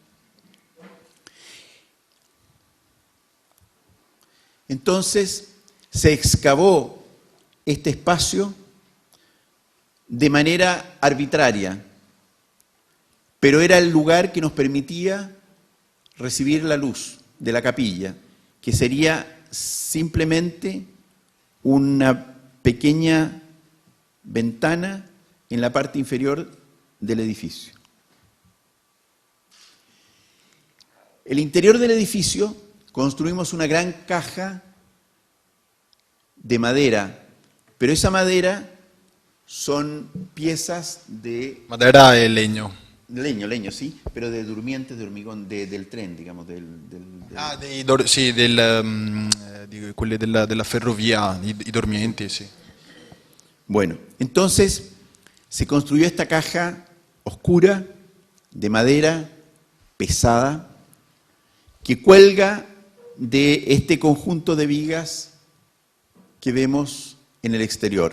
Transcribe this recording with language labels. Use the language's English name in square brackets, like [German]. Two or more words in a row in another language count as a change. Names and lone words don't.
[Spanish] Entonces, se excavó este espacio de manera arbitraria, pero era el lugar que nos permitía recibir la luz de la capilla, que sería simplemente una pequeña ventana en la parte inferior del edificio. El interior del edificio construimos una gran caja de madera, pero esa madera son piezas de... [Italian] Madera e legno. [Spanish] Leño, sí, pero de durmientes de hormigón, del tren, digamos, [Italian] Ah, sì, di quelle della ferrovia, i dormienti, sì. [Spanish] Bueno, entonces se construyó esta caja oscura de madera pesada que cuelga de este conjunto de vigas que vemos en el exterior.